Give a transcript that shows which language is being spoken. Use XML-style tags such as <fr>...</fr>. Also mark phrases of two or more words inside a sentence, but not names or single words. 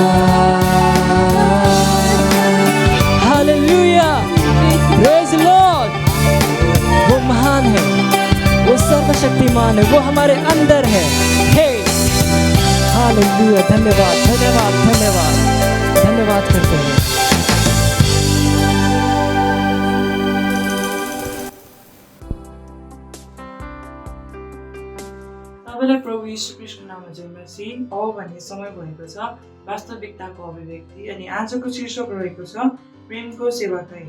<hi>हालेलुया,</hi> <en>praise Lord.</en> <hi>वो महान है, वो सर्वशक्तिमान है, वो हमारे अंदर है। हे हालेलुया, धन्यवाद धन्यवाद धन्यवाद धन्यवाद करते हैं।</hi> <ne>तपाईँलाई प्रभु यीशु ख्रीष्टको नाममा जय मसीह हो भन्ने समय भएको छ, वास्तविकताको अभिव्यक्ति। अनि आजको शीर्षक रहेको छ प्रेमको सेवाकै।</ne>